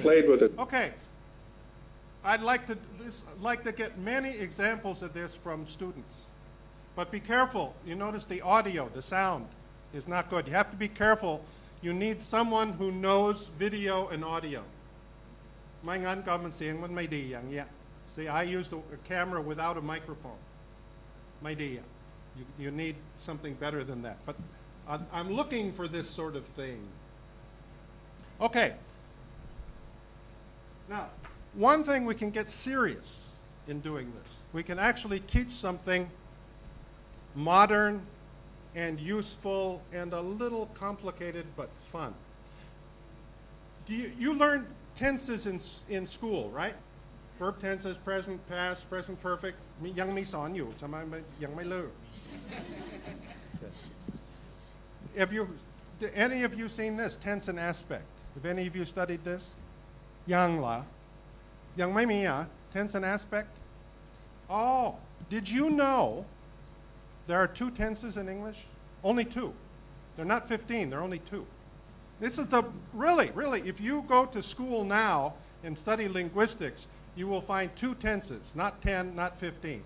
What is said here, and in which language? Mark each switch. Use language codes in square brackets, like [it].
[en] Played with it. Okay. I'd like to get many examples of this from students. But be careful. You notice the audio, the sound is not good. You have to be careful. You need someone who knows video and audio. [th] ไม่งั้นก็มันเสียงมันไม่ดีอย่างเงี้ย [en] See, I used a camera without a microphone. [th] ไม่ดีอ่ะ [en] You need something better than that. But I'm looking for this sort of thing. Okay. Now, one thing we can get serious in doing this. We can actually teach something modern and useful and a little complicated but fun. You learn tenses in school, right? Verb tenses, present, past, present perfect. [th] ยังมีสอนอยู่ใช่ไหมยังไม่เลิก [en] Have any of you seen this, tense and aspect? Have any of you studied this? [th] ยังเหรอยังไม่มีอ่ะ [en] tense and aspect? Oh, did you know there are 2 tenses in English? Only 2. They're not 15, they're only 2. This is the, really, if you go to school now and study linguistics, you will find 2 tenses, not 10, not 15.